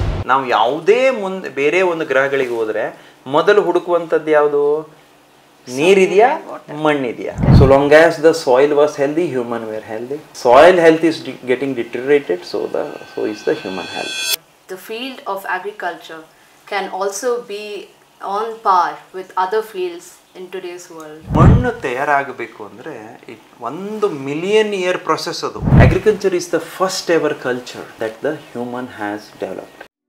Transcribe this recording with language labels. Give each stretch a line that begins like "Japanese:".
Kannada: ನಾವು ಯಾವುದೇ ಬೇರೆ ಒಂದು ಗ್ರಹಗಳಿಗೆ ಹೋದರೆ ಮೊದಲು ಹುಡುಕುವಂಥದ್ದು ಯಾವುದು? ನೀರಿದೆಯಾ, ಮಣ್ಣಿದೆಯಾ?
English: So long as the soil was healthy, human were healthy. Soil health is getting deteriorated, so is the human health. The field of agriculture can also be on par with other fields in today's world.
Kannada: ಮಣ್ಣು ತಯಾರಾಗಬೇಕು ಅಂದರೆ 1
English: million year process
Kannada: ಅದು.
English: Agriculture is the first ever culture that the human has developed.